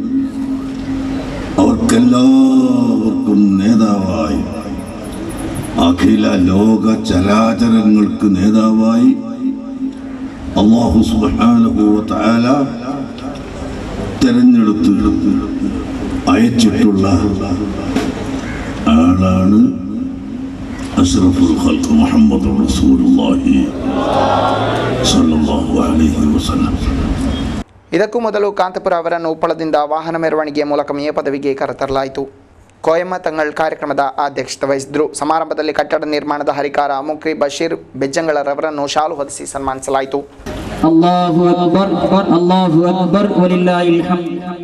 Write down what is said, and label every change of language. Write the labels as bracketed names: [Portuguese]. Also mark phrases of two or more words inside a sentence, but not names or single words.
[Malayalam] അവർക്കെല്ലാവർക്കും നേതാവായി, അഖില ലോക ചരാചരങ്ങൾക്ക് നേതാവായി [Arabic] الله سبحانه وتعالى [Malayalam] തിരഞ്ഞെടുത്ത് അയച്ചിട്ടുള്ള ആളാണ് [Arabic] أشرف الخلق محمد رسول الله صلى الله عليه وسلم. [Kannada] ಇದಕ್ಕೂ ಮೊದಲು ಕಾಂತಪುರ ಅವರನ್ನು ಉಪ್ಪಳದಿಂದ ವಾಹನ ಮೆರವಣಿಗೆಯ ಮೂಲಕ ಮೇಯ ಪದವಿಗೆ ಕರೆತರಲಾಯಿತು. ಕೋಯಮ್ಮ ತಂಗಳ್ ಕಾರ್ಯಕ್ರಮದ ಅಧ್ಯಕ್ಷತೆ ವಹಿಸಿದ್ರು. ಸಮಾರಂಭದಲ್ಲಿ ಕಟ್ಟಡ ನಿರ್ಮಾಣದ ಹರಿಕಾರ ಮುಕ್ರಿ ಬಶೀರ್ ಬೆಜ್ಜಂಗಳರವರನ್ನು ಶಾಲು ಹೊದಿಸಿ ಸನ್ಮಾನಿಸಲಾಯಿತು. [Arabic] الله أكبر الله أكبر ولله الحمد.